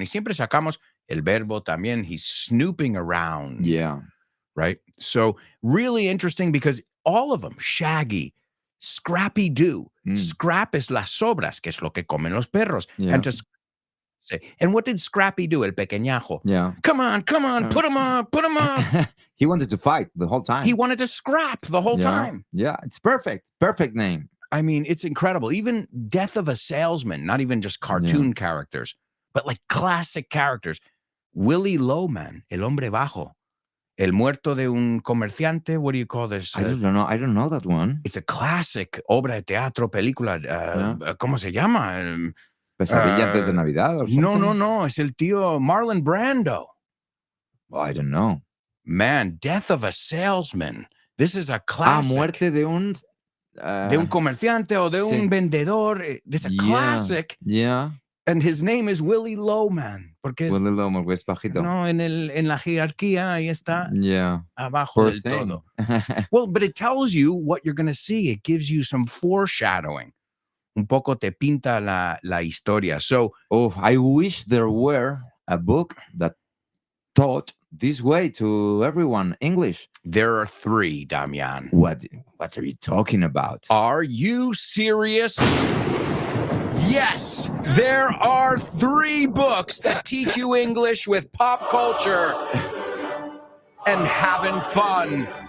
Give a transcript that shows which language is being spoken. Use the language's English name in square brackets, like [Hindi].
[Spanish] Y siempre sacamos el verbo también. [English] He's snooping around. Yeah. Right? So really interesting because all of them, Shaggy, Scrappy Doo. [Spanish] Scrap es las sobras, que es lo que comen los perros. [English] Yeah. And what did Scrappy do, el pequeñajo? Yeah. Come on, put him up. He wanted to fight the whole time. He wanted to scrap the whole time. Yeah, it's perfect. Perfect name. I mean, it's incredible. Even Death of a Salesman, not even just cartoon characters, but like classic characters. [Spanish] Willie Lowman, El Hombre Bajo. El Muerto de un Comerciante. [English] What do you call this? I don't know. I don't know that one. It's a classic [Spanish] obra de teatro, película. ¿Cómo se llama? Pesadilla antes de Navidad [English] or something? [Spanish] No. Es el tío Marlon Brando. [English] Oh, I don't know. Man, Death of a Salesman. This is a classic. [Spanish] Muerte de un... de un comerciante o de un vendedor. [English] It's a classic. Yeah. And his name is Willie Lowman. [Spanish] Porque Willie Lowman, es bajito. No, en la jerarquía ahí está. [English] Yeah. [Spanish] Abajo [English] Poor [Spanish] del [English] thing. [Spanish] todo. [English] Well, but it tells you what you're going to see. It gives you some foreshadowing. [Spanish] Un poco te pinta la historia. [English] So, I wish there were a book that taught this way to everyone English. There are 3, Damian. What are you talking about? Are you serious? Yes, there are 3 books that teach you English with pop culture and having fun.